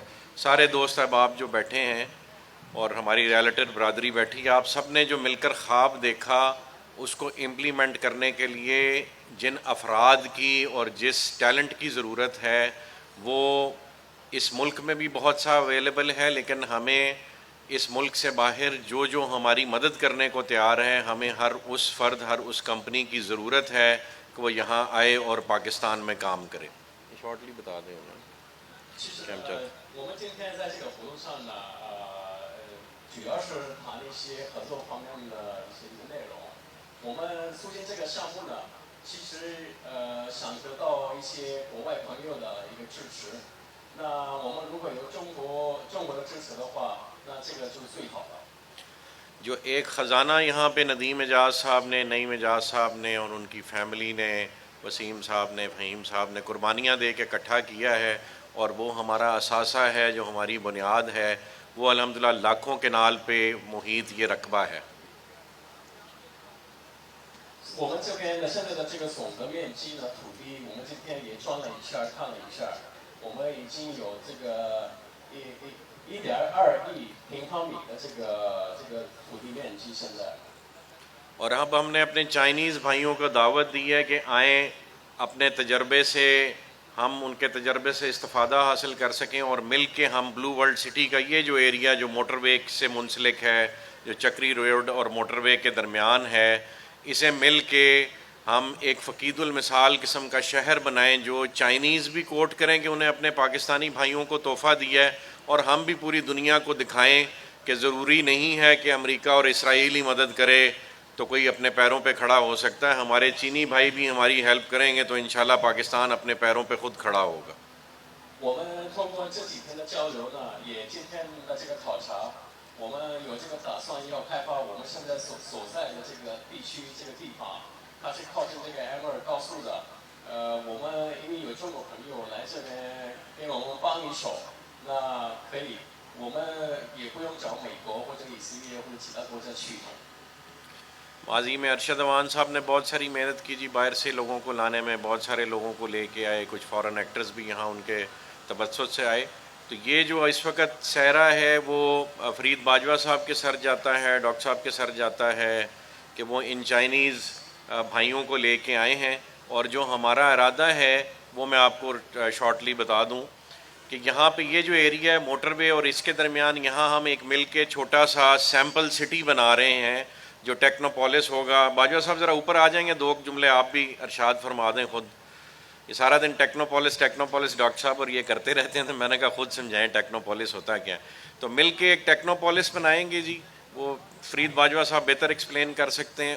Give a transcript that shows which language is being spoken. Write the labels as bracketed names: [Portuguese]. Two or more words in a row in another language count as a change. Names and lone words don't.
[Urdu] سارے دوست احباب جو بیٹھے ہیں اور ہماری ریئلٹر برادری بیٹھی ہے، آپ سب نے جو مل کر خواب دیکھا اس کو امپلیمنٹ کرنے کے لیے جن افراد کی اور جس ٹیلنٹ کی ضرورت ہے وہ اس ملک میں بھی بہت سا اویلیبل ہے، لیکن ہمیں اس ملک سے باہر جو جو ہماری مدد کرنے کو تیار ہے، ہمیں ہر اس فرد، ہر اس کمپنی کی ضرورت ہے کہ وہ یہاں آئے اور پاکستان میں کام کرے. شارٹلی بتا دیں انہیں. [Chinese] 其实我们今天在这个活动上呢，主要是谈一些合作方面的一些内容。我们促进这个项目呢，其实想得到一些国外朋友的一个支持。那我们如果有中国的支持的话，那这个就是最好的。 [Urdu] جو ایک خزانہ یہاں پہ ندیم اعجاز صاحب نے، نعیم اعجاز صاحب نے اور ان کی فیملی نے، وسیم صاحب نے، فہیم صاحب نے قربانیاں دے کے اکٹھا کیا ہے اور وہ ہمارا اثاثہ ہے، جو ہماری بنیاد ہے، وہ الحمدللہ لاکھوں کے نال پہ محیط یہ رقبہ ہے. [Chinese] 我们这边的现在的这个总的面积呢，土地我们今天也转了一下，看了一下，我们已经有这个1.2亿平方米的这个土地面积现在。 [Urdu] اور اب ہم نے اپنے چائنیز بھائیوں کو دعوت دی ہے کہ آئیں، اپنے تجربے سے ہم ان کے تجربے سے استفادہ حاصل کر سکیں اور مل کے ہم بلیو ورلڈ سٹی کا یہ جو ایریا جو موٹروے سے منسلک ہے، جو چکری روڈ اور موٹروے کے درمیان ہے، اسے مل کے ہم ایک فقید المثال قسم کا شہر بنائیں جو چائنیز بھی کوٹ کریں کہ انہیں اپنے پاکستانی بھائیوں کو تحفہ دیا ہے، اور ہم بھی پوری دنیا کو دکھائیں کہ ضروری نہیں ہے کہ امریکہ اور اسرائیل ہی مدد کرے تو کوئی اپنے پیروں پہ کھڑا ہو سکتا ہے. ہمارے چینی بھائی بھی ہماری ہیلپ کریں گے تو انشاءاللہ پاکستان اپنے پیروں پہ خود کھڑا ہوگا. [Chinese] 我们通过这几天的交流呢，也今天的这个考察，我们有这个打算要开发我们现在所在的这个地区这个地方，它是靠近这个 M2高速的。我们因为有中国朋友来这边给我们帮一手，那可以，我们也不用找美国或者以色列或者其他国家去。 [Urdu] ماضی میں ارشد اعوان صاحب نے بہت ساری محنت کی جی، باہر سے لوگوں کو لانے میں، بہت سارے لوگوں کو لے کے آئے، کچھ [English] foreign actors [Urdu] بھی یہاں ان کے توسط سے آئے. تو یہ جو اس وقت سہرا ہے وہ فرید باجوہ صاحب کے سر جاتا ہے، ڈاکٹر صاحب کے سر جاتا ہے کہ وہ ان چائنیز بھائیوں کو لے کے آئے ہیں. اور جو ہمارا ارادہ ہے وہ میں آپ کو شارٹلی بتا دوں کہ یہاں پہ یہ جو ایریا ہے موٹروے اور اس کے درمیان یہاں ہم ایک مل کے چھوٹا سا [English] sample city [Urdu] بنا رہے ہیں جو ٹیکنوپولس ہوگا. باجوہ صاحب ذرا اوپر آ جائیں گے, 2 جملے آپ بھی ارشاد فرما دیں خود. یہ سارا دن ٹیکنوپولس ڈاکٹر صاحب اور یہ کرتے رہتے ہیں, تو میں نے کہا خود سمجھائیں ٹیکنوپولس ہوتا کیا ہے. تو مل کے ایک ٹیکنوپولس بنائیں گے جی, وہ فرید باجوہ صاحب بہتر ایکسپلین کر سکتے ہیں.